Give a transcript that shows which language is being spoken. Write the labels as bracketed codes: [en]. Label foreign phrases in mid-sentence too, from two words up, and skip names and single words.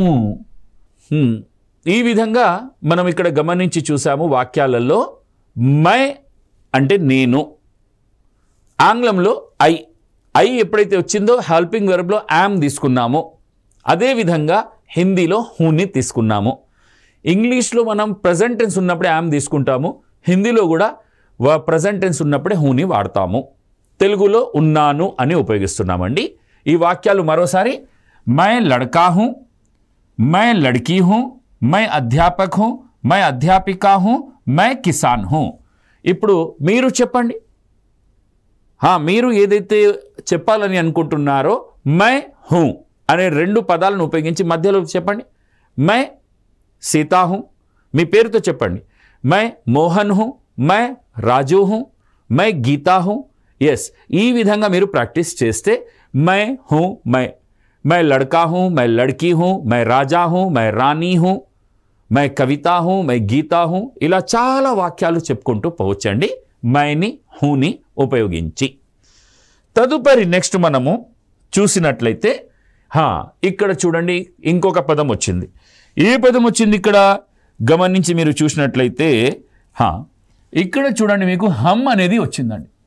[te] ఈ విధంగా మనం ఇక్కడ గమనించి చూసాము వాక్యాలలో మై అంటే నేను ఆంగ్లంలో ఐ ఎప్పుడైతే వచ్చిందో [en] helping verblo [te] యామ్ తీసుకున్నామో అదేవిధంగా హిందీలో హూని తీసుకున్నాము ఇంగ్లీష్లో మనం [en] present tense [te] ఉన్నప్పుడే యామ్ తీసుకుంటాము హిందీలో కూడా ప్రజెంట్ టెన్స్ ఉన్నప్పుడే హూని వాడతాము తెలుగులో ఉన్నాను అని ఉపయోగిస్తున్నామండి ఈ వాక్యాలు మరోసారి [hi] मैं लड़का हूँ मैं लड़की हूँ मैं अध्यापक हूँ मैं अध्यापिका हूँ मैं किसान हूँ [te] ఇప్పుడు మీరు చెప్పండి మీరు ఏదైతే చెప్పాలని అనుకుంటున్నారో [hi] मैं हूँ [te] అనే రెండు పదాలను ఉపయోగించి మధ్యలో చెప్పండి [hi] मैं सीता हूँ [te] మీ పేరుతో చెప్పండి [hi] मैं मोहन हूँ मैं राजू हूँ मैं गीता हूँ [te] यस ఈ విధంగా మీరు ప్రాక్టీస్ చేస్తే [hi] मैं हूँ मैं लड़का हूँ मैं लड़की हूँ मैं राजा हूँ मैं रानी हूँ मैं कविता हूँ मैं गीता हूँ [te] ఇలా చాలా వాక్యాలు చెప్పుకుంటూ పోవచ్చండి మైని హూని ఉపయోగించి తదుపరి నెక్స్ట్ మనము చూసినట్లయితే ఇక్కడ చూడండి ఇంకొక పదం వచ్చింది. ఏ పదం వచ్చింది ఇక్కడ గమనించి మీరు చూసినట్లయితే ఇక్కడ చూడండి మీకు హమ్ అనేది వచ్చిందండి.